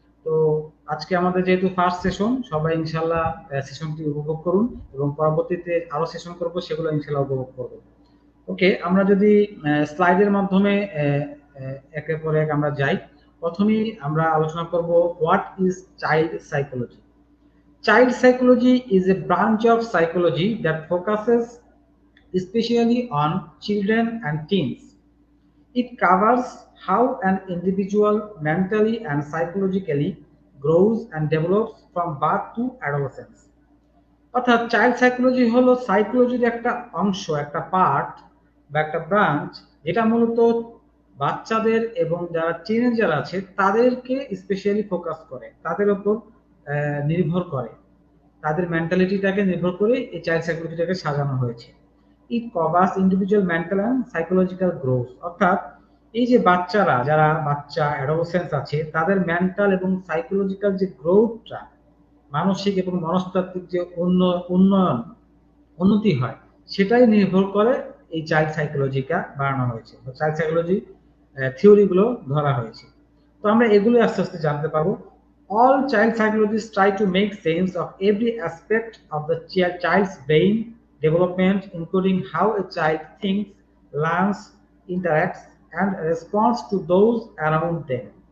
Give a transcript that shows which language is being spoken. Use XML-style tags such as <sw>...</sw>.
<bn>তো আজকে আমাদের যেহেতু ফার্স্ট সেশন, সবাই ইনশাল্লাহ সেশনটি উপভোগ করুন এবং পরবর্তীতে আরো সেশন করব, সেগুলো ইনশাল্লাহ উপভোগ করবো। ওকে, আমরা যদি স্লাইডের মাধ্যমে একের পর এক আমরা যাই। প্রথমেই আমরা আলোচনা করব</bn> <en>What is child psychology. Child psychology is a branch of psychology that focuses especially on children and teens. It covers how an individual mentally and psychologically grows and develops from birth to adolescence.</en> <bn>অর্থাৎ child psychology হলো সাইকোলজির একটা অংশ, একটা part বা একটা branch, যেটা মূলত বাচ্চাদের এবং যারা টিনেজার আছে তাদেরকে স্পেশালি ফোকাস করে, তাদের উপর নির্ভর করে, তাদের মেন্টালিটিটাকে নির্ভর করে এই চাইল্ড সাইকোলজিটাকে সাজানো হয়েছে।</bn> <en>It covers individual mental and psychological growth.</en> <bn>অর্থাৎ এই যে বাচ্চারা, যারা বাচ্চা অ্যাডোলেসেন্স আছে, তাদের মেন্টাল এবং সাইকোলজিক্যাল যে গ্রোথটা, মানসিক এবং মনস্তাত্ত্বিক যে উন্নয়ন উন্নতি হয়, সেটাই নির্ভর করে এই চাইল্ড সাইকোলজিটা বানানো হয়েছে, চাইল্ড সাইকোলজি থিওরি গুলো ধরা হয়েছে। তো আমরা এগুলো আস্তে আস্তে জানতে পারবো।</bn> <en>All child psychologists try to make sense of every aspect of the child's brain development, including how a child thinks, learns, interacts, and responds to those around them.</en>